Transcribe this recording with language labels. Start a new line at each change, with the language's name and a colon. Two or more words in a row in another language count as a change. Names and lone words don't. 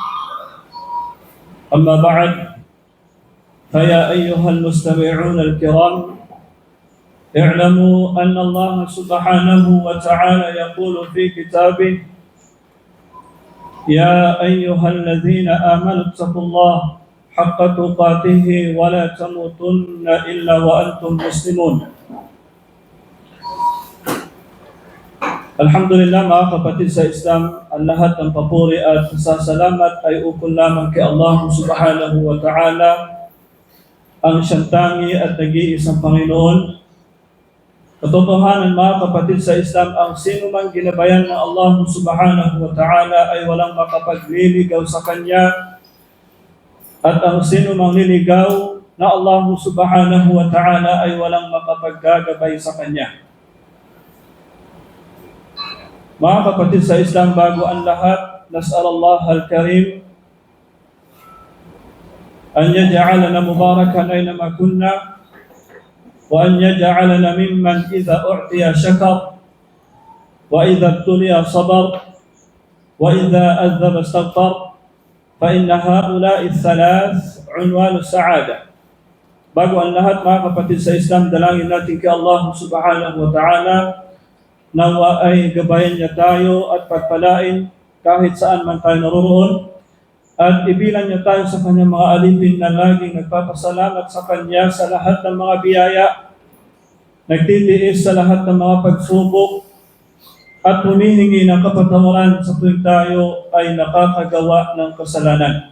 Arabic: أما بعد فيا أيها المستمعون الكرام اعلموا أن الله سبحانه وتعالى يقول في كتابه يا أيها الذين آمنوا اتقوا الله حق تقاته ولا تموتن إلا وأنتم مسلمون.
Filipino: Alhamdulillah mga kapatid sa Islam, ang lahat ng papuri at pasasalamat ay ukol lamang kay Allah
Arabic: سبحانه وتعالى,
Filipino: ang siyang tangi at nag-iisang Panginoon. Katotohanan mga kapatid sa Islam, ang sino mang ginabayan ng Allah
Arabic: سبحانه وتعالى
Filipino: ay walang makapagliligaw sa Kanya, at ang sino mang niligaw na Allah
Arabic: سبحانه وتعالى
Filipino: ay walang makapaggagabay sa Kanya. Mga kapatid sa Islam, bago ang lahat,
Arabic: نسأل الله الكريم أن يجعلنا مباركا أينما كنا وأن يجعلنا ممن إذا أعطي شكر وإذا ابتلي صبر وإذا أذنب استغفر فإن هؤلاء الثلاث عنوان السعادة.
Filipino: Bago ang lahat mga kapatid sa Islam, dalangin natin kay Allah
Arabic: سبحانه وتعالى
Filipino: nawa ay gabayan niya tayo at pagpalain kahit saan man tayo naroon, at ibilan niya tayo sa kanyang mga alipin na laging nagpapasalamat sa kanya sa lahat ng mga biyaya, nagtitiis sa lahat ng mga pagsubok, at humihingi ng kapatawaran sa tuwing tayo ay nakakagawa ng kasalanan.